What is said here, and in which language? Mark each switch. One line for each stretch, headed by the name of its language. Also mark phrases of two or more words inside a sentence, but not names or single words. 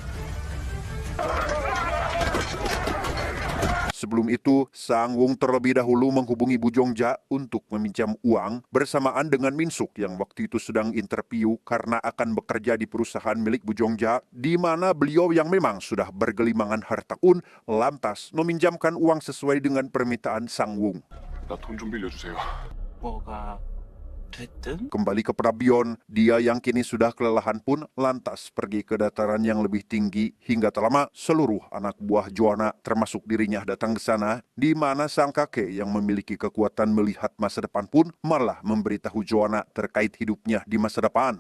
Indonesian: Sebelum itu, Sangwung terlebih dahulu menghubungi Bu Jongja untuk meminjam uang bersamaan dengan Min Suk yang waktu itu sedang interview karena akan bekerja di perusahaan milik Bu Jongja, di mana beliau yang memang sudah bergelimangan harta lantas meminjamkan uang sesuai dengan permintaan Sangwung.
Korean: 나 돈 좀 빌려주세요. 뭐가 됐든?
Indonesian: Kembali kepada Bion, dia yang kini sudah kelelahan pun lantas pergi ke dataran yang lebih tinggi hingga tak lama seluruh anak buah Joanna termasuk dirinya datang ke sana, di mana sang kakek yang memiliki kekuatan melihat masa depan pun malah memberitahu Joanna terkait hidupnya di masa depan.